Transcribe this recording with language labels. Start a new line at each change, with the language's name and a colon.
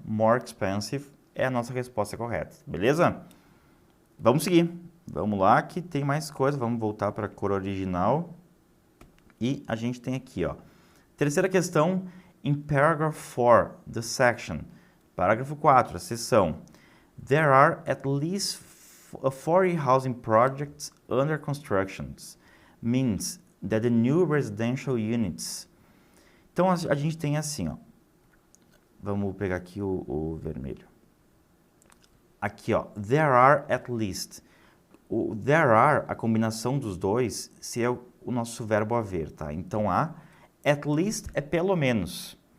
English: More expensive
Portuguese: é a nossa resposta correta, beleza? Vamos seguir. Vamos lá, que tem mais coisa. Vamos voltar para a cor original. E a gente tem aqui, ó. Terceira questão, em
English: paragraph 4, the section.
Portuguese: Parágrafo 4, a seção.
English: There are at least 40 housing projects under construction. Means that the new residential units.
Portuguese: Então, a gente tem assim, ó. Vamos pegar aqui o vermelho. Aqui, ó.
English: There are at least.
Portuguese: O
English: there are,
Portuguese: a combinação dos dois, se é o nosso verbo haver, tá? Então,
English: at least
Portuguese: é pelo menos.